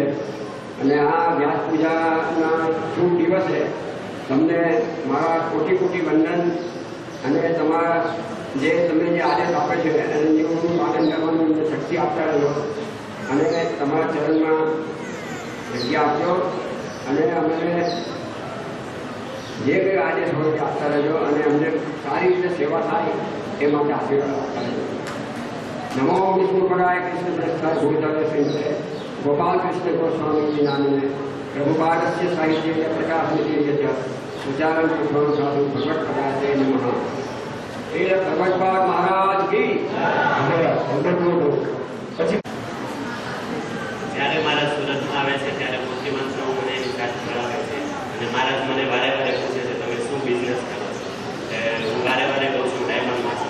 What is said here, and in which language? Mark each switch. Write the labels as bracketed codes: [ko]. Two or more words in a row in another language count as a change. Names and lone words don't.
[gu] અને આ વ્યાસ પૂજાના શુભ દિવસે તમને મારા કોટી કોટી વંદન અને તમારા જે તમે જે આદેશ આપે છે અને નિયમોનું પાલન કરવાનું શક્તિ આપતા રહ્યો અને તમારા ચરણમાં જગ્યા આપજો અને અમને જે કંઈ આદેશ હોય તે આપતા રહેજો અને અમને સારી રીતે સેવા થાય એ માટે આશીર્વાદ આપતા રહેજો. [sa] नमो विष्णुपदाय कृष्ण प्रस्थाय भूतले सिंहे गोपाल कृष्ण गोस्वामी जी नामिने प्रभुपादस्य साहित्य प्रकाशनिधि सुचारण पुष्पं साधु भगवत पदाय नमः. [gu] એ ભગવતપાદ મહારાજ કી પછી જ્યારે મારા સુરતમાં આવે છે ત્યારે મૂર્તિમંત્રો મને એની સાથે કરાવે છે અને મહારાજ મને વારે વારે પૂછે છે તમે શું બિઝનેસ કરો છો. હું વારે વારે કહું છું ડાયમંડમાં છું.